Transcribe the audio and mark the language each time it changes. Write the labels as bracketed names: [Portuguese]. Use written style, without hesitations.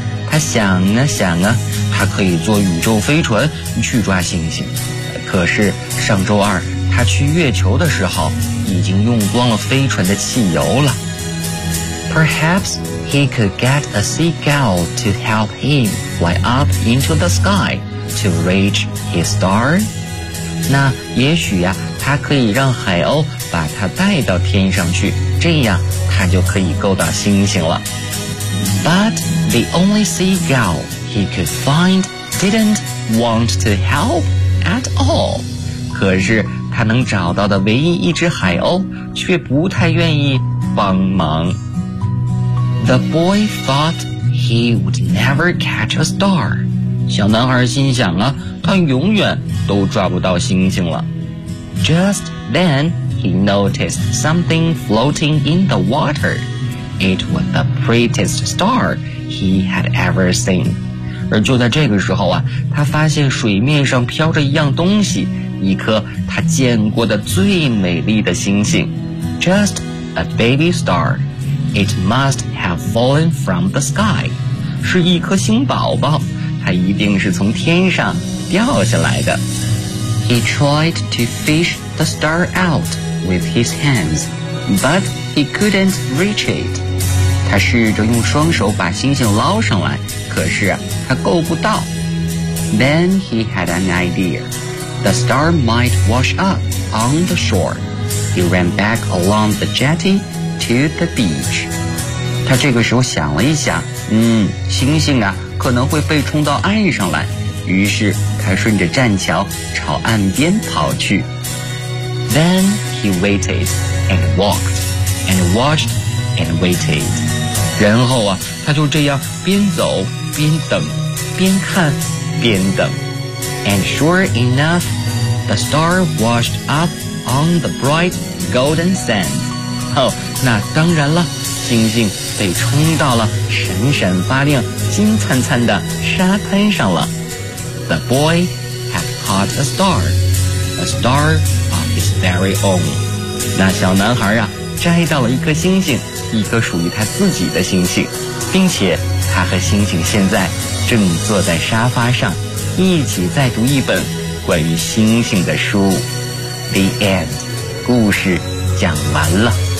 [Chinese] 他想啊想啊，他可以坐宇宙飞船去抓星星。可是上周二他去月球的时候已经用光了飞船的汽油了。 [English] Perhaps he could get a seagull to help him fly up into the sky to reach his star? [Chinese] 那也许呀、啊、他可以让海鸥把他带到天上去，这样他就可以够到星星了。 [English] But the only seagull he could find didn't want to help at all. [Chinese] 可是他能找到的唯一一只海鸥却不太愿意帮忙。 [English] The boy thought he would never catch a star. [Chinese] 小男孩心想啊，他永远都抓不到星星了。 [English] Just then, he noticed something floating in the water. It was the prettiest star he had ever seen. [Chinese] 而就在这个时候啊，他发现水面上飘着一样东西，一颗他见过的最美丽的星星。 [English] Just a baby star. It must have fallen from the sky. [Chinese] 是一颗星宝宝，它一定是从天上掉下来的。 [English] He tried to fish the star out with his hands, but he couldn't reach it. [Chinese] 他试着用双手把星星捞上来，可是他够不到。 [English] Then he had an idea. The star might wash up on the shore. He ran back along the jetty to the beach. [Chinese] 他这个时候想了一想，星星啊，可能会被冲到岸上来。于是他顺着栈桥朝岸边跑去。 [English] Then he waited and walked and watched and waited. [Chinese] 然后啊，他就这样边走边等，边看边等。 [English] And sure enough, the star washed up on the bright golden sand. [Chinese] 哦，那当然了，星星被冲到了闪闪发亮、金灿灿的沙滩上了。 [English] The boy had caught a star of his very own. [Chinese] 那小男孩啊，摘到了一颗星星，一颗属于他自己的星星，并且他和星星现在正坐在沙发上，一起在读一本关于星星的书。 [English] The end. [Chinese] 故事讲完了。